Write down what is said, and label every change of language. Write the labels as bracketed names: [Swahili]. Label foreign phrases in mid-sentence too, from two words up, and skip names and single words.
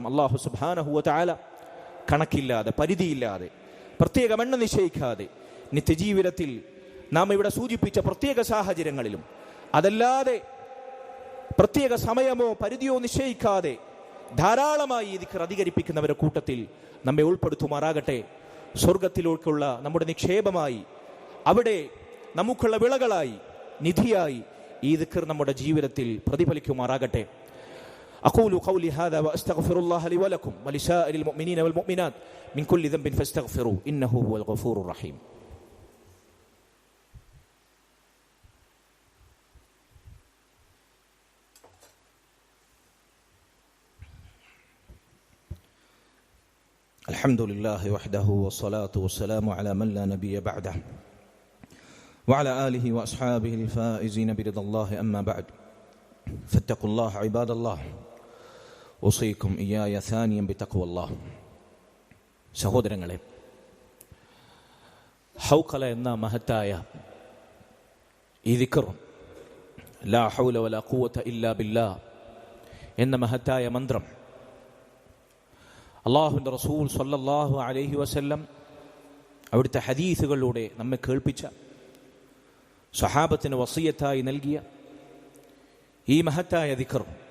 [Arabic] الله سبحانه و تعالى [Malayalam] കണക്കില്ലാതെ, പരിധിയില്ലാതെ, പ്രത്യേക എണ്ണം നിശ്ചയിക്കാതെ നിത്യജീവിതത്തിൽ നാം ഇവിടെ സൂചിപ്പിച്ച പ്രത്യേക സാഹചര്യങ്ങളിലും അതല്ലാതെ പ്രത്യേക സമയമോ പരിധിയോ നിശ്ചയിക്കാതെ ധാരാളമായി ഈ ദിക്ർ അധികരിപ്പിക്കുന്നവരുടെ കൂട്ടത്തിൽ നമ്മെ ഉൾപ്പെടുത്തുമാറാകട്ടെ. സ്വർഗത്തിലേക്കുള്ള നമ്മുടെ നിക്ഷേപമായി, അവിടെ നമുക്കുള്ള വിളകളായി, നിധിയായി ഈ ദിക്ർ നമ്മുടെ ജീവിതത്തിൽ പ്രതിഫലിക്കുമാറാകട്ടെ. [Arabic] أقول قولي هذا وأستغفر الله لي ولكم ولسائر المؤمنين والمؤمنات من كل ذنب فاستغفروه إنه هو الغفور الرحيم. الحمد لله وحده والصلاة والسلام على من لا نبي بعده وعلى آله وأصحابه الفائزين برضا الله. أما بعد فاتقوا الله عباد الله أوصيكم وإياي ثانيا بتقوى الله. [Malayalam] സഹോദരങ്ങളെ, ഹൗഖല എന്ന മഹത്തായ ഈ ദിക്ർ, [Arabic] لا حول ولا قوة إلا بالله [Malayalam] എന്ന മഹത്തായ മന്ത്രം അല്ലാഹുവിൻ്റെ റസൂൽ [Arabic] صلى الله عليه وسلم [Malayalam] അവിടുത്തെ ഹദീസുകളിലൂടെ നമ്മെ കേൾപ്പിച്ച, സ്വഹാബത്തിന് വസിയത്തായി നൽകിയ ഈ മഹത്തായ ദിക്ർ,